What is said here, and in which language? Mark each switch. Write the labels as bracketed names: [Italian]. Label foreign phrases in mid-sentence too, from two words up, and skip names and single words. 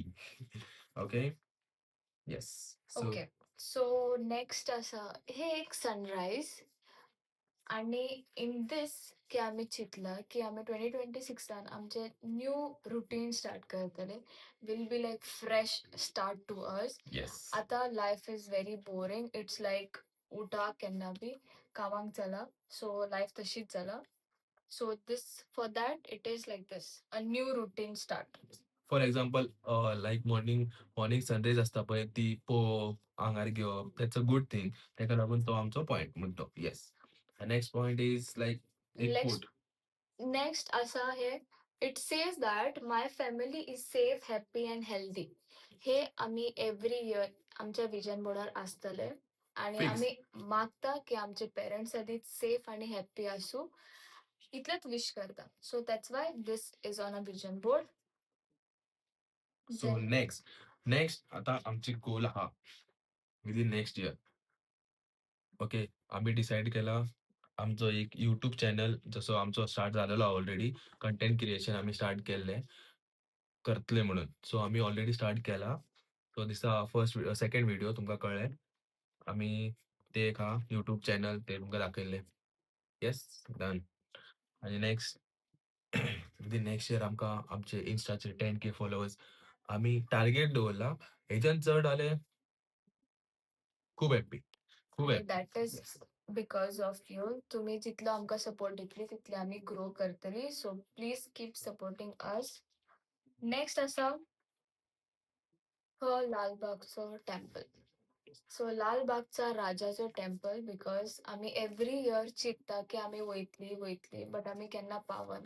[English] okay yes. ओके. so next [Konkani] आसा हे एक सनराईज आणि [English] in this [Konkani] की आम्ही चितला की आम्ही 2026 आमचे [English] new routine start [Konkani] करतले. [English] will be like fresh start to us. yes. आता life is very boring. it's like [Konkani] उठा केन्ना बी कामाक चला. [English] so life [Konkani] तशीच जाला. [English] so this for that it is like this a new routine start. for example like morning sunrise [Konkani] आसता पळय ती पळोवप आंगार घेवप [English] that's a good thing. [Konkani] तेका लागून तो आमचो पॉयंट म्हणतो. [English] yes. next point is like एक नेक्स्ट कोट. नेक्स्ट [Konkani] असा हे [English] it says that my family is safe happy and healthy. [Konkani] हे आम्ही [English] every year [Konkani] आमच्या विजन बोर्डार आसतले आणि Fix. आम्ही मागता की आमचे पेरेंट्स सदींच सेफ आणि हॅप्पी आसूं. इतलेच विश करता. [English] so that's why this is on a vision board. so next [Konkani] आता आमची गोल आहा [English] within next year. [Konkani] ओके आम्ही डिसाईड केला आमचो एक युट्यूब चॅनल जसो आमचो स्टार्ट झालेलो [English] already content creation [Konkani] आम्ही स्टार्ट केल्ले करतले म्हणून. सो आम्ही [English] already start [Konkani] केला. सो दिसा [English] first second video [Konkani] तुमकां कळ्ळें आम्ही ते एक हा युट्यूब चॅनल ते तुमकां दाखयल्लें. [English] yes done. [Konkani] आणि [English] next within next year [Konkani] आमकां आमचे इन्स्टाचे 10K फॉलोवर्स आम्ही टार्गेट दवरला. हेच्यान चड जाले खूप हॅप्पी. खूप आणि हॅप्पी. [English] that is because of you. [Konkani] तुम्ही जितलो आमकां सपोर्ट दितली तितले आम्ही ग्रो करतली. [English] so please keep supporting us. next [Konkani] आसा हो लालबागचो टेम्पल. सो लालबागचा राजाचो टेम्पल बिकॉज आम्ही [English] every year [Konkani] चिंतता की आम्ही वयतली बट आम्ही केन्ना पावना.